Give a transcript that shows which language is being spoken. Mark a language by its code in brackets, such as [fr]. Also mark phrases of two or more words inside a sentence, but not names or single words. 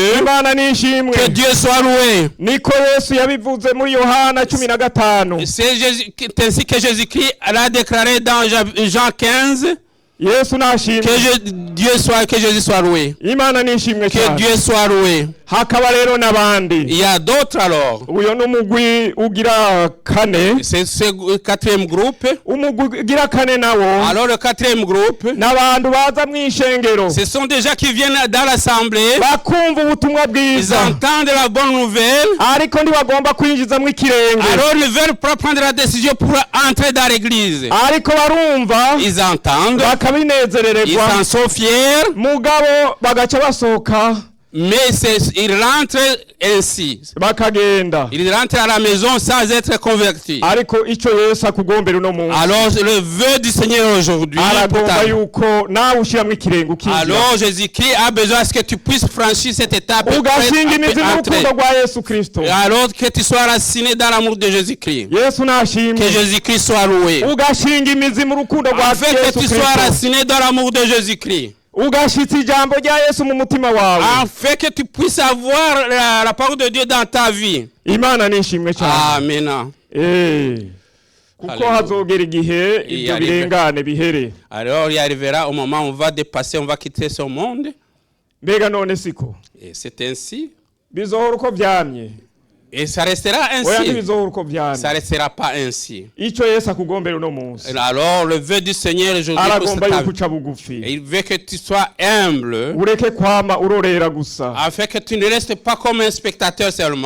[fr] Que Dieu soit loué. C'est ainsi que Jésus-Christ l'a déclaré dans Jean 15. Que Jésus soit loué. Que Dieu soit loué. [rn] hakaba rero n'abandi. [fr] Il y a d'autres alors. [rn] Uyo n'umugwi ugira kane. [fr] C'est ce quatrième groupe. [rn] Umugwi ugira kane nawo. [fr] Alors le quatrième groupe, [rn] n'abantu baza mw'ishengero. [fr] ce sont des gens qui viennent dans l'assemblée. [rn] Bakumva ubutumwa bwiza. [fr] Ils entendent la bonne nouvelle. [rn] Ariko ntibagomba kwinjiza mw'ikirenge. [fr] Alors ils veulent pas prendre la décision pour entrer dans l'église. [rn] Ariko barumva. [fr] Ils entendent. [rn] Bakabinezerererwa. [fr] Ils en sont fiers. [rn] Mugabo bagaca basohoka. [fr] Mais ils rentrent ainsi. [rn] Bakagenda. [fr] Ils rentrent à la maison sans être convertis. [rn] Ariko ico Yesu akugombera uno munsi. [fr] Alors le vœu du Seigneur aujourd'hui. [rn] Aragomba yuko nawe ushiramwo ikirenga ukinjira. [fr] Alors Jésus-Christ a besoin que tu puisses franchir cette étape. [rn] Ugashinga imizi mu rukundo rwa Yesu Kristo. [fr] Alors que tu sois raciné dans l'amour de Jésus-Christ. [rn] Yesu nashimwe. [fr] Que Jésus-Christ soit loué. [rn] Ugashinga imizi mu rukundo rwa Yesu Kristo. [fr] Afin que tu sois raciné dans l'amour de Jésus-Christ. [rn] Ugashitsa ijambo rya Yesu mu mutima wawe. [fr] Afin que tu puisses avoir la parole de Dieu dans ta vie. [rn] Imana nishimwe cyane. Amen. Kuko hazogera igihe ibyo birengane bihere. [fr] Alors il arrivera au moment où on va dépasser, on va quitter ce monde. [rn] Mbega none siko. [fr] Et c'est ainsi. [rn] Bizohora uko vyamye. [fr] Et ça restera ainsi. Ça ne restera pas ainsi. Alors le vœu du Seigneur aujourd'hui, il veut que tu sois humble, afin que tu ne restes pas comme un spectateur seulement.